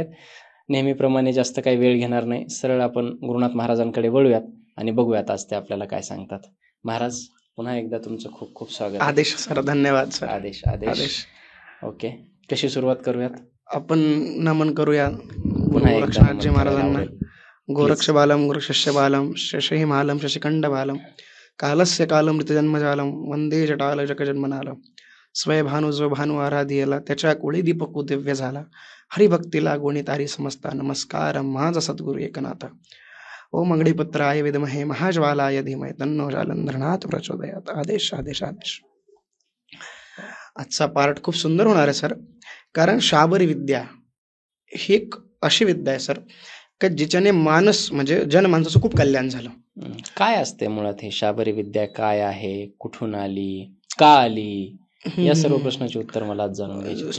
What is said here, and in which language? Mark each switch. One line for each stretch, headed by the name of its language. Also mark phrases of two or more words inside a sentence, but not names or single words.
Marathi: नेहमीप्रमाणे जास्त काही वेळ घेणार नाही, सरळ आपण गुरुनाथ महाराजांकडे वळूयात आणि बघूयात आज ते आपल्याला काय सांगतात. महाराज, पुन्हा एकदा तुमचं खूप खूप स्वागत. आदेश सर. धन्यवाद सर. आदेश. ओके, कशी सुरुवात करूयात? आपण नमन करूया पुन्हा गोरक्षनाथजी महाराजांना.
Sanskrit: गोरक्ष बालम गुरुशिष्य बालम शशि मालम शशिखंड बालम कालस्य कालम ऋतजन्मजालम वंदे जटाल जगजन्मनालम.
Marathi: स्वयभानु जो भानु आराधियला, त्याच्या कोळी दीपकू दिव्य झाला. हरिभक्तीला गुणी तारी समजता. नमस्कार माझा सद्गुरु एकनाथ.
Sanskrit: ओम अंगडीपुत्राय विद्महे महाज्वालाय धीमहि तन्नो जालंधरनाथ प्रचोदयात.
Marathi: आदेश. आजचा पार्ट खूप सुंदर होणार आहे सर, कारण शाबरी विद्या ही एक अशी विद्या आहे सर की जिच्याने मानस म्हणजे जनमानसाचं खूप कल्याण झालं. काय असते मुळात ही शाबरी विद्या? काय आहे, कुठून आली, का आली, या सर्व प्रश्नाचे उत्तर मला आज जाणून घ्यायचे.